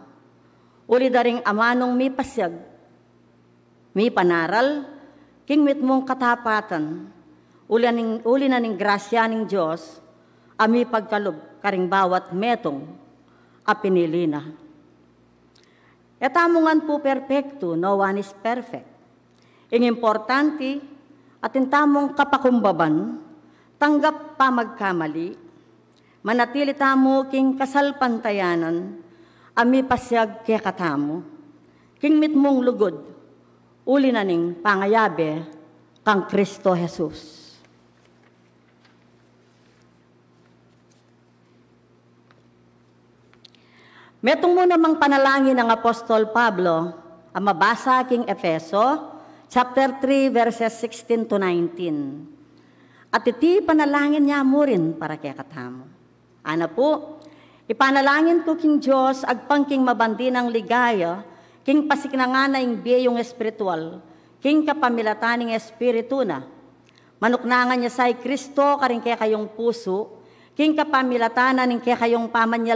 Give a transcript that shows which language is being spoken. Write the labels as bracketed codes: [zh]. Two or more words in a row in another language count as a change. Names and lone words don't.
[pam] Uli daring amanong mi pasyag, mi panaral, king mitmong katapatan, uli na ning grasya ng Diyos, ami pagkalob karing bawat metong apinili na. Etamungan po perfecto, [en] no one is perfect. [pam] Ing importante, atin tamong kapakumbaban, tanggap pa magkamali, manatili tamo king kasalpantayanan, ami pasyag kaya katamo, king mitmong lugod, uli na ning pangayabe, kang Kristo Jesus. Metong mo namang panalangin ng Apostol Pablo, ang mabasa king Efeso, [en] chapter 3, verses 16 to 19. [pam] At iti panalangin niya mo rin para kaya katamo. Ana po, ipanalangin ko king Diyos, agpang king mabandi ng ligaya, king pasiknangana ing biyong espiritual, king kapamilataning espiritu na. Manuknangan niya say Kristo, karing kaya kayong puso, king kapamilatanan ing kaya kayong pamanyal